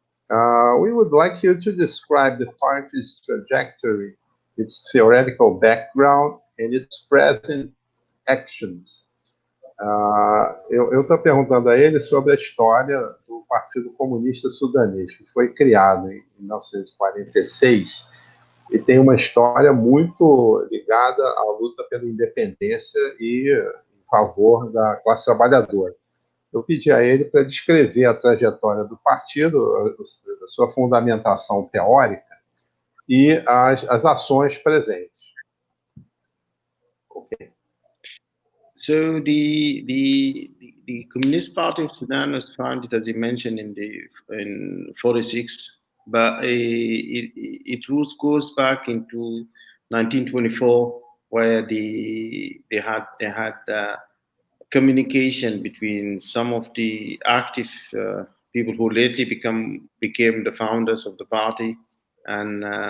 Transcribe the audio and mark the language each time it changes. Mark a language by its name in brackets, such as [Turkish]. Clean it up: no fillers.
[English] We would like you to describe the party's trajectory, its theoretical background, and its present actions. [Portuguese] Eu estou perguntando a ele sobre a história do Partido Comunista Sudanês, que foi criado em 1946 e tem uma história muito ligada à luta pela independência e em favor da classe trabalhadora. Eu pedi a ele para descrever a trajetória do partido, a sua fundamentação teórica e as ações presentes. Okay. [English] So the Communist Party of Sudan was founded, as you mentioned, in 46, but its roots goes back into 1924, where they had communication between some of the active people who lately became the founders of the party, and